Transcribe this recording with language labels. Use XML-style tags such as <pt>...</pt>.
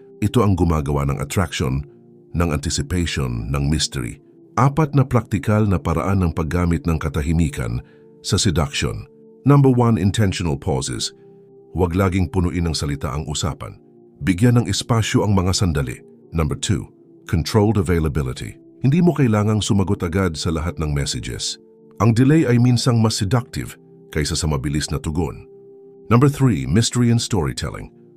<tl>Ito ang gumagawa ng attraction, ng anticipation, ng mystery. 4 na praktikal na paraan ng paggamit ng katahimikan sa seduction.</tl> <en>Number 1, intentional pauses.</en> <tl>Huwag laging punuin ng salita ang usapan. Bigyan ng espasyo ang mga sandali.</tl> <en>Number 2, controlled availability.</en> <tl>Hindi mo kailangang sumagot agad sa lahat ng messages. Ang delay ay minsang mas seductive kaysa sa mabilis na tugon.</tl> <en>Number 3, mystery and storytelling.</en>